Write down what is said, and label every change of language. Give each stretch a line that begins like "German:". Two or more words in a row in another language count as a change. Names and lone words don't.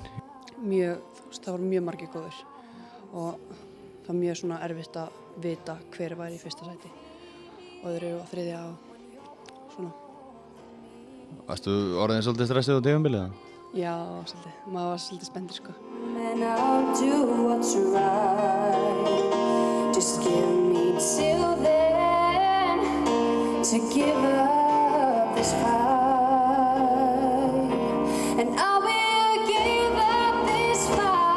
Icelandic: Mjög, það voru mjög margir góður og það var mjög svona erfitt að vita hver var í fyrsta sæti og öðru og þriðja og svona. Varstu orðin svolítið stressið á tímabilið? Já, svolítið. Maður var svolítið spenntur sko.
English: And I'll do what's right. Just give me till then to give up this fight. And I will give up this fight.